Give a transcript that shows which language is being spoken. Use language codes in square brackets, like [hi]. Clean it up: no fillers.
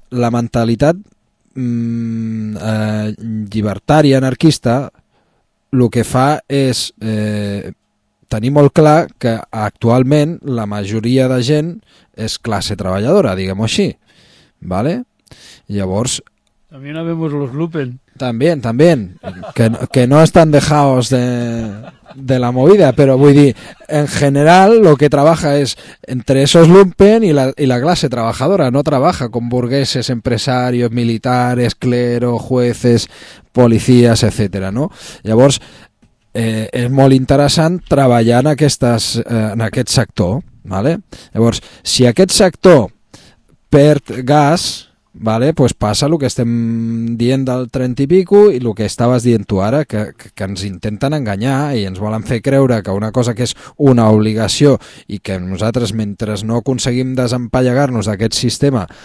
[ca] La mentalitat llibertària anarquista lo que fa és tenir molt clar que actualment la majoria de gent és classe treballadora, diguem-ho així, vale? Llavors, [es] també no vemos los lupen. [ca] També, que no estan [es] dejados de la movida, [ca] però vull dir, en general, [es] lo que trabaja es entre esos lumpen y la clase trabajadora, no trabaja con burgueses, empresarios, militares, clero, jueces, policías, etcétera, ¿no? [ca] Llavors, és molt interessant treballar en aquestes en aquest sector, ¿vale? Llavors, si aquest sector perd gas, vale, pues passa el que estem dient del 30 i pico i el que estaves dient tu ara, que ens intenten enganyar i ens volen fer creure que una cosa que és una obligació i que nosaltres, mentre no aconseguim desempallegar-nos d'aquest sistema,